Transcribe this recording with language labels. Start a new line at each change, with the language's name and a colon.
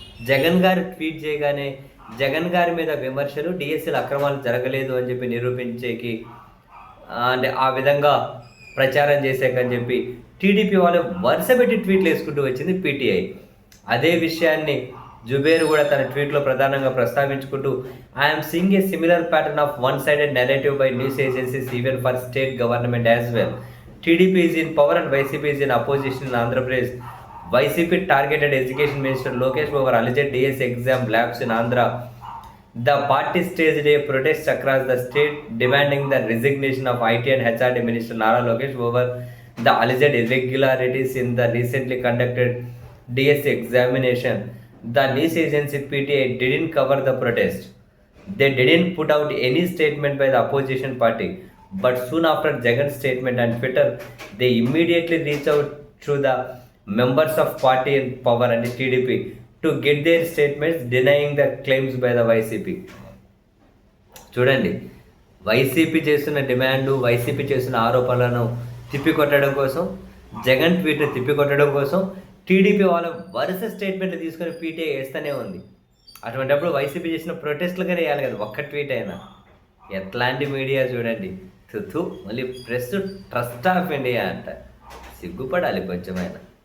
Telugu: జగన్ గారు ట్వీట్ చేయగానే జగన్ గారి మీద విమర్శలు, డిఎస్సీల అక్రమాలు జరగలేదు అని చెప్పి నిరూపించేకి అంటే ఆ విధంగా ప్రచారం చేసేకని చెప్పి టీడీపీ వాళ్ళు వరుసపెట్టి ట్వీట్లు వేసుకుంటూ వచ్చింది పీటీఐ. అదే విషయాన్ని జుబేర్ కూడా తన ట్వీట్లో ప్రధానంగా ప్రస్తావించుకుంటూ
English: I'm seeing a similar pattern of one sided narrative by news agencies even for state government as well. TDP is in power and YCP is in opposition in Andhra Pradesh. YCP targeted Education Minister Lokesh over alleged DS exam labs in Andhra. The party staged a protest across the state demanding the resignation of IT and HRD Minister Nara Lokesh over the alleged irregularities in the recently conducted DS examination. The news agency PTI didn't cover the protest. They didn't put out any statement by the opposition party. But soon after Jagan's statement on Twitter, they immediately reached out to the members of party in power and TDP to get their statements denying the claims by the YCP.
Telugu: చూడండి, YCP చేస్తున్న demand, YCP చేస్తున్న ఆరోపణలను తిప్పికొట్టడం కోసం, జగన్ ట్వీట్ని తిప్పికొట్టడం కోసం TDP వాళ్ళు వరుస స్టేట్మెంట్లు తీసుకొని పీటీఐ వేస్తూనే ఉంది. అటువంటిప్పుడు వైసీపీ చేసిన ప్రొటెస్ట్లుగానే వేయాలి కదా, ఒక్క ట్వీట్ అయినా. ఎట్లాంటి మీడియా చూడండి, మళ్ళీ ప్రెస్ ట్రస్ట్ ఆఫ్ ఇండియా అంట. సిగ్గుపడాలి కొంచెమైనా.